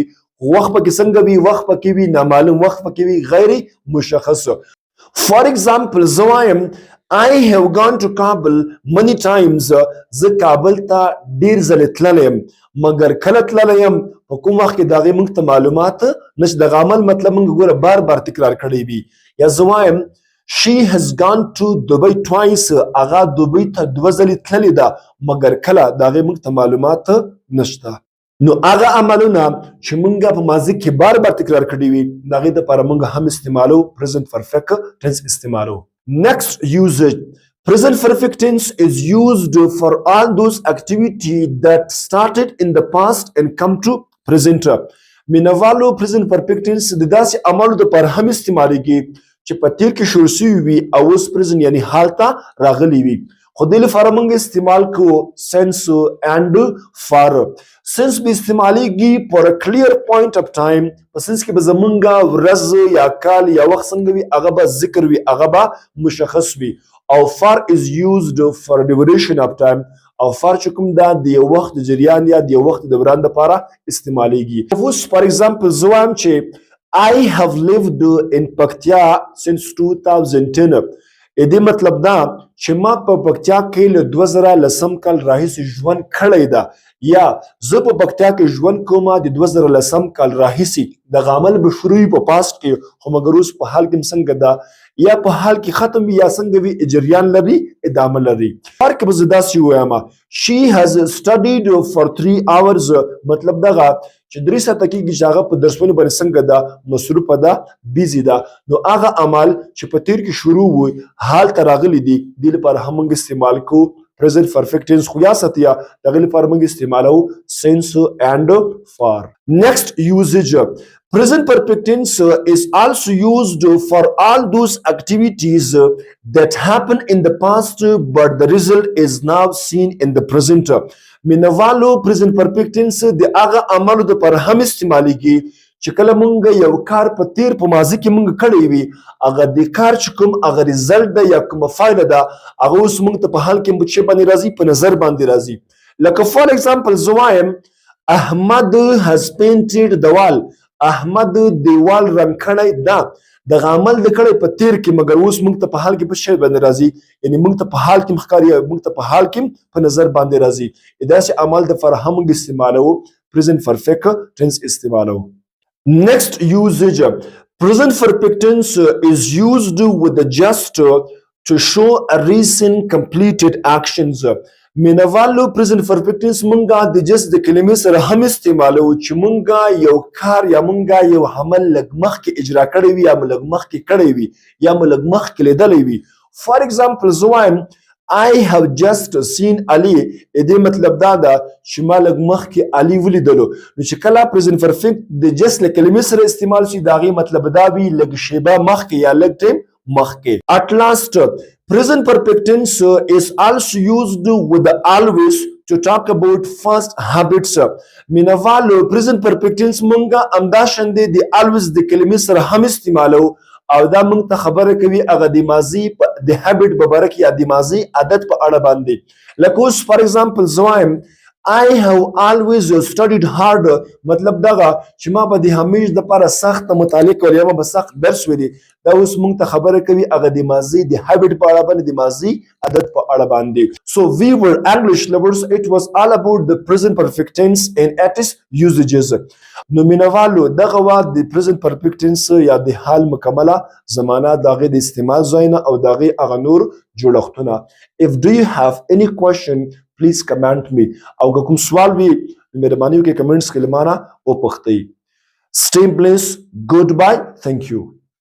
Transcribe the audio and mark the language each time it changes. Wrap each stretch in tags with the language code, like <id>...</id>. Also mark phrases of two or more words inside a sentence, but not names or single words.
<ps>وخت پکې څنګه وي؟ وخت پکې وي نامعلوم، وخت پکې وي غیر مشخص.</ps> <en>For example</en> <ps>زه وایم</ps> <en>I have gone to Kabul many times.</en> <ps>زه کابل ته ډیر ځلې تللی یم، مګر کله تللی یم په کوم وخت کې د هغې موږ ته معلومات نشته. دغه عمل مطلب موږ ګوره بار بار تکرار کړی وي. یا زه وایم</ps> <en>She has gone to Dubai twice.</en> <ps>هغه دوبۍ ته 2 ځلې تللې ده، مګر کله د هغې موږ ته معلومات نشته. نو هغه عملونه چې مونږه په ماضي کې بار بار تکرار کړي وي د هغې دپاره مونږ هم استعمالو</ps> <en>present perfect tense</en> <ps>استعمالو.</ps> <en>Next usage. Present perfect tense is used for all those activity that started in the past and come to present.</en> <ps>مینوالو</ps> <en>present perfect tense</en> <ps>د داسې عملو دپاره هم استعمالیږي چې په تیر کې شروع سوي وي او اوس present یعنی حال ته راغلی وي. خو دې لپاره موږ استعمال کوو</ps> <en>since and for. since</en> <ps>به استعمالیږي</ps> <en>for a clear point of time.</en> <ps>په since کې به زمونږ ورځ یا کال یا وخت څنګه وي هغه به ذکر وي، هغه به مشخص وي.</ps> <en>او for is used for duration of time.</en> <ps>او for چې کوم دا د یو وخت د جریان یا د یو وخت د دوران دپاره استعمالیږي.</ps> <en>اوس for example</en> <ps>زه وایم چې</ps> <en>I have lived in Paktia since 2010.</en> <ps>دې مطلب دا چې ما په پکتیا کې له 2010 کال راهیسې ژوند کړی ده، یا زه په پکتیا کې ژوند کوم د 2010 کال راهیسې. دغه عمل به شروع وي په پاست کې، خو مګر اوس په حال کې څنګه ده یا په حال کې ختم وي یا څنګه وي، جریان لري، ادامه لري. فرق به زه داسې ووایم</ps> <en>she has studied for 3 hours.</en> <ps>مطلب دغه چې 3 ساعته کېږي چې هغه په درسونو باندې څنګه ده، مصروفه ده، بیزي ده. نو هغه عمل چې په تیر کې شروع وي حال ته راغلی دي، دې لپاره هم موږ استعمال کوو</ps> <en>present perfect tense.</en> <ps>خو یا ستیا دغه لپاره موږ استعمالو</ps> <en>since and for. Next usage. Present perfect tense is also used for all those activities that happen in the past but the result is now seen in the present.</en> <ps>مینوالو</ps> <en>present perfect tense</en> <ps>د هغه عملو دپاره هم استعمالیږي چې کله مونږ یو کار په تیر په ماضي کې مونږ کړی وي، هغه د کار چې کوم هغه ریزلټ ده یا کومه فایده ده هغه اوس مونږ ته په حال کې په څه باندې راځي، په نظر باندې راځي.</ps> <en>لکه for example</en> <ps>زه وایم</ps> <en>احمد has painted the wall.</en> <ps>احمد دیوال رنګ کړی ده. دغه عمل د کړی په تیر کې، مګر اوس مونږ ته په حال کې په شی باندې راځي، یعنی مونږ ته په حال کې ښکاري، مونږ ته په حال کې په نظر باندې راځي. داسې عمل دپاره هم موږ استعمالوو</ps> <en>present perfect tense</en> <ps>استعمالوو.</ps> <en>Next usage. Present perfect tense is used with the just to show a recent completed actions.</en> <ps>مینوالو</ps> <en>present perfect tense</en> <ps>مونږه د just د کلمې سره هم استعمالو چې مونږه یو کار یا مونږه یو عمل لږ مخکې اجرا کړی وي یا لږ مخکې کړی وي یا لږ مخکې لیدلی وي.</ps> <en>for example</en> <ps>زه وایم</ps> <en>I have just seen Ali.</en> <ps>دې مطلب دا ده چې ما لږ مخکې علي ولیدلو. نو چې کله</ps> <en>present perfect</en> <ps>د just له کلمې سره استعمال شي د هغې مطلب دا وي لږ شیبه مخکې یا لږ ټیم مخکې.</ps> <en>At last present perfect tense is also used with the always to talk about first habits.</en> <ps>مینوالو</ps> <en>present perfect tense</en> <ps>مونږه همداشانې د always د کلمې سره هم استعمالو او دا موږ ته خبره کوي هغه د ماضي د هابټ په باره کې یا د ماضي عادت په اړه باندې. لکه اوس</ps> <en>for example</en> <ps>زه وایم</ps> <en>I have always studied hard.</en> <ps>مطلب دغه چې ما به د همیش دپاره سخته مطالعه کوله یا ما به سخت درس ویلی. دا اوس موږ ته خبره کوي هغه د ماضي د هابټ په اړه باندې د ماضي عادت په اړه باندې.</ps> <en>So we were English lovers. It was all about the present perfect tense and its usages.</en> <ps>نو مینوالو دغه وخت د</ps> <en>present perfect tense</en> <ps>یا د حال مکمله زمانه د هغې د استعمال ځایونه او د هغې هغه نور جوړښتونه.</ps> <en>If do you have any question please comment me.</en> <ps>او که کوم سوال وي مهرباني وکړئ کمنټس کې له مانه وپوښتئ.</ps> <en>Stay blessed. Goodbye. Thank you.</en>